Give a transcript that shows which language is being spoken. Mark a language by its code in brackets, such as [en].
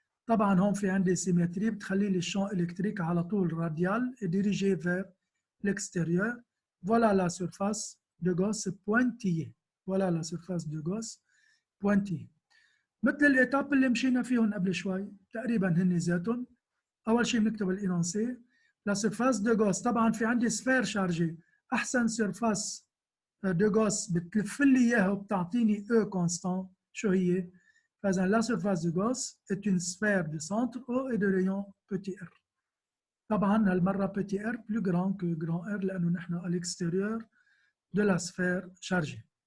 [ar] طبعا هون في عندي symétrie بتخلي لي الشامp électrique على طول [fr] radial et dirigé vers l'extérieur. Voilà la surface de Gauss pointillée. Voilà la surface de Gauss pointillée. [ar] مثل الإتاب اللي مشينا فيهم قبل شوي تقريبا هن ذاتهم. أول شيء بنكتب الإنانسي. La surface de Gauss طبعا في عندي سفير شارجي. أحسن surface de Gauss بتلف لي إياها وبتعطيني E constant. شو هي؟ فإذا [fr] la surface de Gauss est une sphère de centre O et de rayon petit r. [ar] طبعا هالمرة [fr] petit r plus grand que grand R [ar] لأنه نحن [fr] à l'extérieur de la sphère chargée.